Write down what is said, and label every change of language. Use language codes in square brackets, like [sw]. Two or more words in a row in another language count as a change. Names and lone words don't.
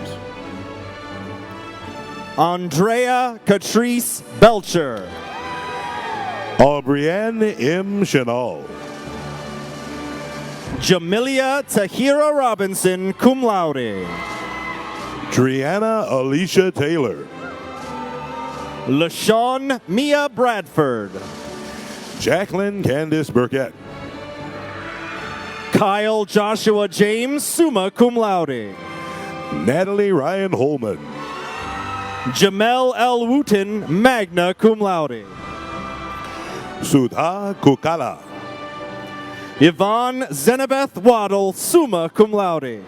[en] Andrea Catrice Belcher. Aubrianne M. Chenal. Jamilia Tahira Robinson, [la] cum laude. [en] Triana Alicia Taylor. LaShawn Mia Bradford. Jacqueline Candice Burkett. Kyle Joshua James, [la] summa cum laude. [en] Natalie Ryan Holman. Jamel L. Wooten, [la] magna cum laude. [en] Sudha Kukala. Yvonne Zenabeth Waddle, [la] summa cum laude.